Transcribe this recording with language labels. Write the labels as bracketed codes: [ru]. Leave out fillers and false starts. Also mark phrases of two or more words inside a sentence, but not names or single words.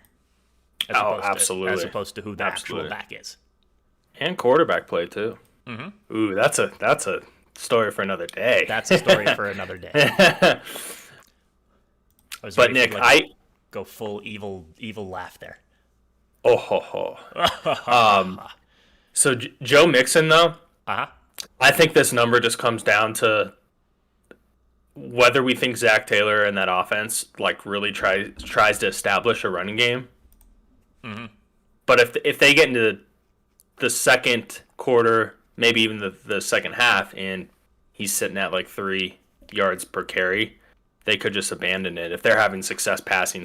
[en] Absolutely. As opposed to who the actual back is. And quarterback play too. Mm-hmm. Ooh, that's a story for another day. That's a story for another day. But Nick, go full evil laugh there. Oh ho ho. So Joe Mixon though, I think this number just comes down to whether we think Zach Taylor and that offense really tries to establish a running game. Mm-hmm. But if they get into the second quarter, maybe even the second half, and he's sitting at 3 yards per carry, they could just abandon it if they're having success passing.